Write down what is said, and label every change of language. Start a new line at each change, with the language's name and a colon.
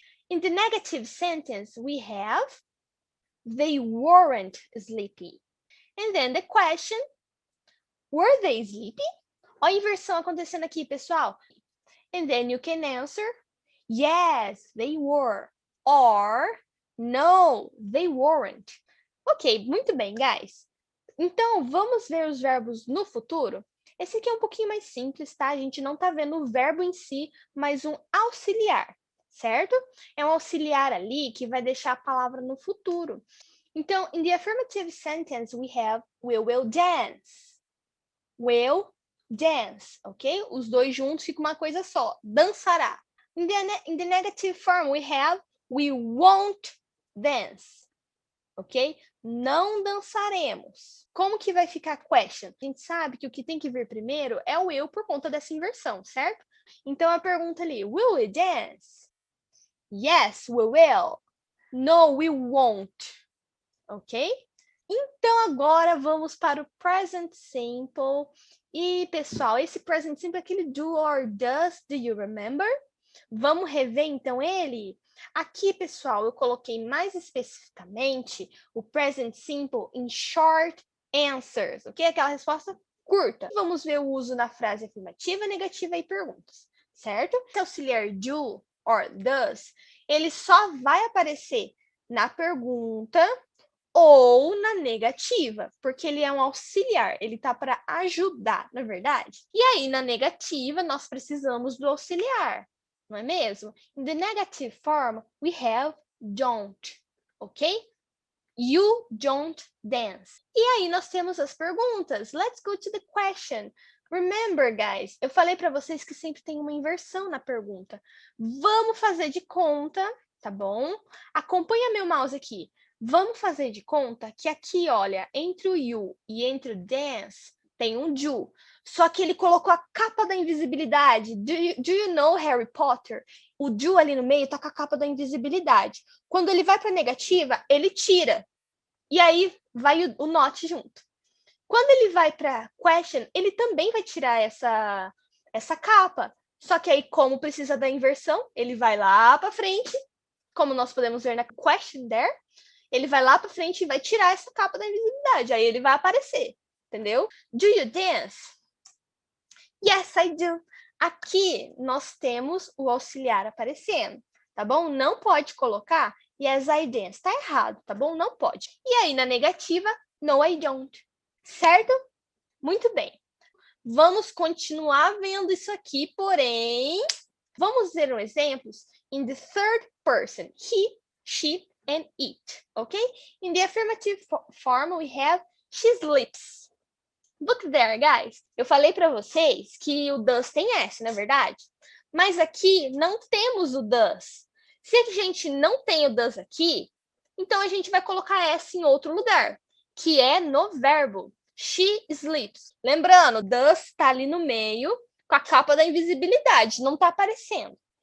English: In the negative sentence, we have they weren't sleepy. And then the question, were they sleepy?
Portuguese: Olha a inversão acontecendo aqui, pessoal.
English: And then you can answer, yes, they were. Or, no, they weren't. Ok,
Portuguese: muito bem,
English: guys.
Portuguese: Então, vamos ver os verbos no futuro? Esse aqui é um pouquinho mais simples, tá? A gente não tá vendo o verbo em si, mas um auxiliar. certo? É um auxiliar ali que vai deixar a palavra no futuro.
English: Então, in the affirmative sentence, we have we will dance. Will dance, ok?
Portuguese: Os dois juntos fica uma coisa só, dançará.
English: In the negative form, we have we won't dance, ok?
Portuguese: Não dançaremos. Como que vai ficar question? A gente sabe que o que tem que vir primeiro é o will por conta dessa inversão, certo? Então a pergunta ali,
English: will we dance? Yes, we will. No, we won't. Ok?
Portuguese: Então agora vamos para o present simple. E pessoal, esse present simple é aquele do or does,
English: do you remember?
Portuguese: Vamos rever então ele? Aqui, pessoal, eu coloquei mais especificamente o present simple em short answers, ok? Aquela resposta curta. Vamos ver o uso na frase afirmativa, negativa e perguntas, certo? Esse auxiliar do or does, ele só vai aparecer na pergunta ou na negativa, porque ele é um auxiliar, ele tá para ajudar, na verdade. E aí, na negativa, nós precisamos do auxiliar, não é mesmo?
English: In the negative form, we have don't, ok? You don't dance.
Portuguese: E aí, nós temos as perguntas.
English: Let's go to the question. Remember, guys,
Portuguese: eu falei para vocês que sempre tem uma inversão na pergunta. Vamos fazer de conta, tá bom? Acompanha meu mouse aqui. Vamos fazer de conta que aqui, olha, entre o you e entre o dance, tem um do. Só que ele colocou a capa da invisibilidade.
English: Do you know Harry Potter?
Portuguese: O do ali no meio tá com a capa da invisibilidade. Quando ele vai para negativa, ele tira. E aí vai o not junto. Quando ele vai para question, ele também vai tirar essa capa. Só que aí, como precisa da inversão, ele vai lá para frente, como nós podemos ver na question there, ele vai lá para frente e vai tirar essa capa da invisibilidade. Aí ele vai aparecer, entendeu?
English: Do you dance? Yes, I do.
Portuguese: Aqui nós temos o auxiliar aparecendo, tá bom? Não pode colocar
English: yes, I dance.
Portuguese: Tá errado, tá bom? Não pode. E aí na negativa,
English: no, I don't.
Portuguese: Certo? Muito bem. Vamos continuar vendo isso aqui, porém, vamos ver um exemplo
English: in the third person. He, she, and it, okay? In the affirmative form, we have she sleeps. Look there, guys.
Portuguese: Eu falei para vocês que o does tem S, não é verdade? Mas aqui não temos o does. Se a gente não tem o does aqui, então a gente vai colocar S em outro lugar, que é no verbo.
English: She sleeps.
Portuguese: Lembrando, does está ali no meio, com a capa da invisibilidade, não está aparecendo.